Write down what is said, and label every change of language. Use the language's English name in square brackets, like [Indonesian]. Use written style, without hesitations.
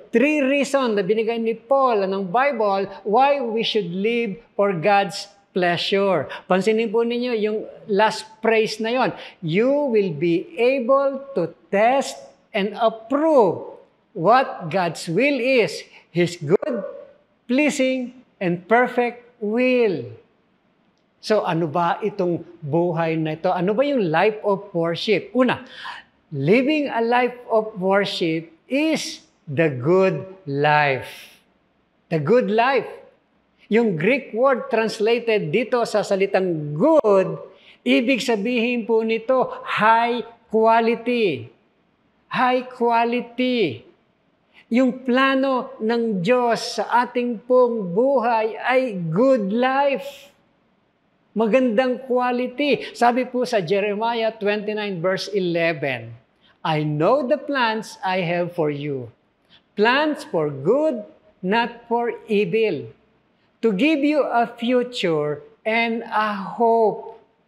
[English] 3 reasons [Filipino] na binigay ni [English] Paul ng Bible why we should live for God's pleasure. [Filipino] Pansinin po ninyo yung last phrase na yon. [English] You will be able to test and approve what God's will is, His good, pleasing, and perfect will. [Filipino] So ano ba itong buhay na ito? Ano ba yung [English] life of worship? [Filipino] Una, [English] living a life of worship is the good life. The good life. Yung Greek word translated [Filipino] dito sa salitang [English] good, [Filipino] ibig sabihin po nito, [English] high quality. High quality. [Filipino] Yung plano ng Diyos sa ating pong buhay ay good life. Magandang quality. Sabi po sa [English] Jeremiah 29 verse 11, I know the plans I have for you. Plans for good, not for evil. To give you a future and a hope.